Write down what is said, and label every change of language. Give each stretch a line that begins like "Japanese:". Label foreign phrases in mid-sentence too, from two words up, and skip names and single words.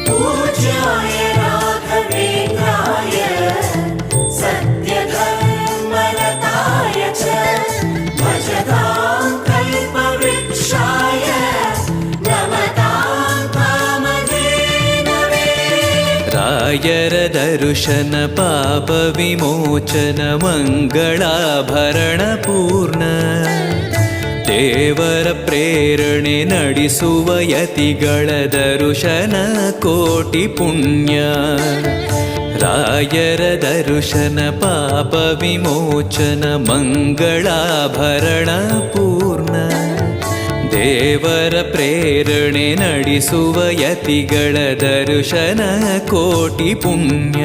Sanskrit: पूज्याय राघवेन्द्राय सत्यधर्मरताय च भजतां कल्पवृक्षाय नमतां कामधेनवे।
Kannada: ರಾಯರ ದರ್ಶನ ಪಾಪ ವಿಮೋಚನ ಮಂಗಳಾಭರಣ ಪೂರ್ಣ ದೇವರ ಪ್ರೇರಣೆ ನಡೆಸುವ ಯತಿಗಳ ದರ್ಶನ ಕೋಟಿ ಪುಣ್ಯ. ರಾಯರ ದರ್ಶನ ಪಾಪ ವಿಮೋಚನ ಮಂಗಳಾಭರಣ ಪೂರ್ಣ ದೇವರ ಪ್ರೇರಣೆ ನಡೆಸುವ ಯತಿಗಳ ದರ್ಶನ ಕೋಟಿ ಪುಣ್ಯ.